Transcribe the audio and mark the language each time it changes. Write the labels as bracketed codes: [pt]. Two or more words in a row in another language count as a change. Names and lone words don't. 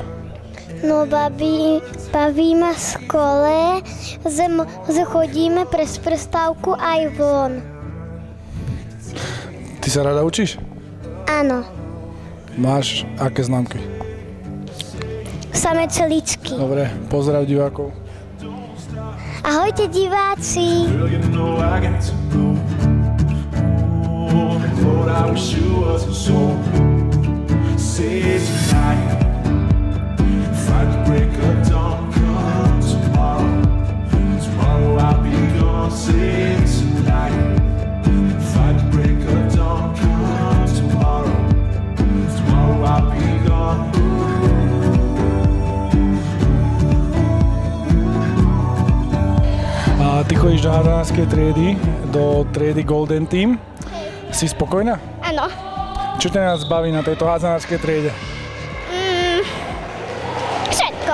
[sk] No baví ma v škole, chodíme pres prestávku aj von. Ty sa rada učíš? Áno, Máš aké známky? samé čeličky. Dobre, pozdrav divákov. Ahojte diváci. [en] Girl, you know I got to go. Oh, Lord, I wish you wasn't so. Say tonight, if I could break a dawn, come tomorrow. Tomorrow I'll be gone. Say tonight, if I could break a dawn, come tomorrow. Tomorrow I'll be gone. [sk] A ty chodíš do hádzanárskej triedy, do triedy Golden Team. Si spokojná? Áno. Čo ťa nás baví na tejto hádzanárskej triede? Všetko.